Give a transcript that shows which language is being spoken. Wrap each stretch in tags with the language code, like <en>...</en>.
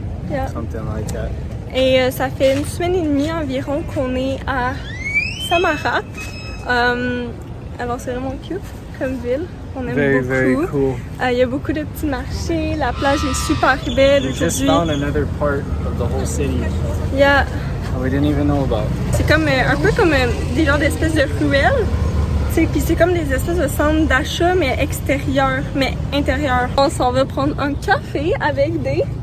<en>Yeah. Something like that.</en> <fr>Et ça fait une semaine et demie environ qu'on est à Samara. Alors c'est vraiment cute comme ville. On aime beaucoup.</fr> <en>Very cool.</en> <fr>Il y a beaucoup de petits marchés. La plage est super belle</fr> <en>We just</en> <fr>aujourd'hui.</fr> <en>found another part of the whole city Yeah. we didn't even know about.</en> <fr>C'est comme un peu comme des genres d'espèces de ruelles. Puis c'est comme des espèces de centres d'achat mais extérieurs, mais intérieurs. On s'en va prendre un café avec des...</fr>